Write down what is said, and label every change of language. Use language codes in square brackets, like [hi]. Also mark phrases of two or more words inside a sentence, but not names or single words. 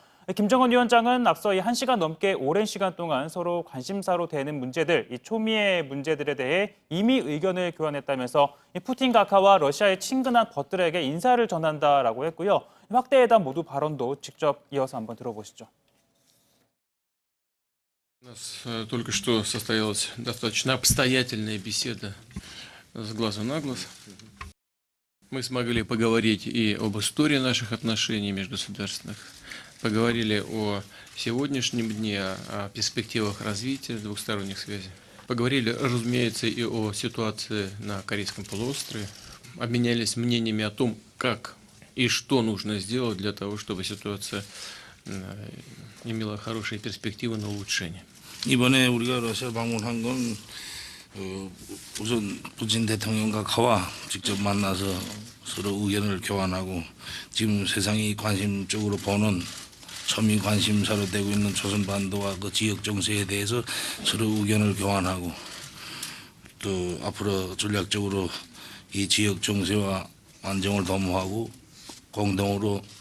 [ko] 김정은 위원장은 앞서 이 1시간 넘게 오랜 시간 동안 서로 관심사로 되는 문제들, 이 초미의 문제들에 대해 이미 의견을 교환했다면서 이 푸틴 각하와 러시아의 친근한 벗들에게 인사를 전한다라고 했고요. 확대회담 모두 발언도 직접 이어서 한번 들어보시죠. [ru] У нас только что состоялась достаточно обстоятельная беседа с глазу на глаз. Мы смогли поговорить и об истории наших отношений межгосударственных, поговорили о сегодняшнем дне, о перспективах развития двухсторонних связей. Поговорили, разумеется, и о ситуации на Корейском полуострове. Обменялись мнениями о том, как и что нужно сделать для того, чтобы ситуация имела хорошие перспективы на улучшение. [ko] 이번에 우리가 러시아 방문한 건 우선 푸틴 대통령과 가와 직접 만나서 서로 의견을 교환하고, 지금 세상이 관심적으로 보는 초미 관심사로 되고 있는 조선반도와 그 지역 정세에 대해서 서로 의견을 교환하고, 또 앞으로 전략적으로 이 지역 정세와 안정을 도모하고 공동으로